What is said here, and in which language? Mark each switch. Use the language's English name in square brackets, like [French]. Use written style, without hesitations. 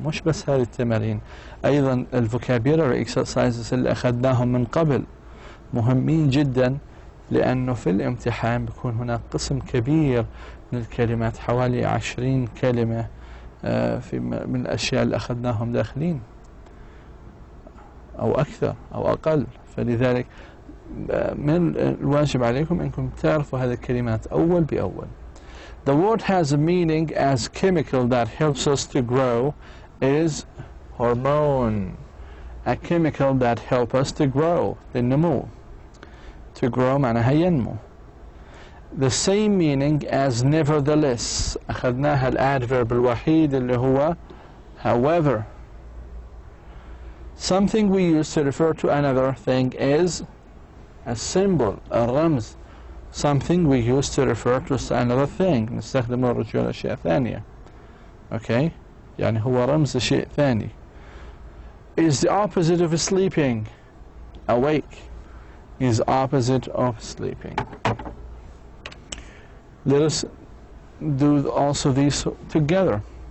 [Arabic] مش بس هذه التمارين, أيضا الفوكابيولاري exercises اللي أخذناهم من قبل مهمين جدا, لأنه في الامتحان بيكون هناك قسم كبير من الكلمات, حوالي 20 كلمة من الأشياء اللي أخذناهم داخلين أو أكثر أو أقل. فلذلك من الواجب عليكم أنكم تعرفوا هذه الكلمات أول بأول. [English] The word has a meaning as chemical that helps us to grow is hormone. A chemical that helps us to grow, للنمو. To grow [Arabic] معناها ينمو. [English] The same meaning as nevertheless. [Arabic] أخذناها الادverb الوحيد اللي هو however. [English] Something we use to refer to another thing is a symbol, a رمز. Something we use to refer to another thing. [Arabic] نستخدم الرجوع لأشياء ثانية. Okay? يعني هو رمز شيء ثاني. [English] Is the opposite of sleeping. Awake is opposite of sleeping. Let us do also these together.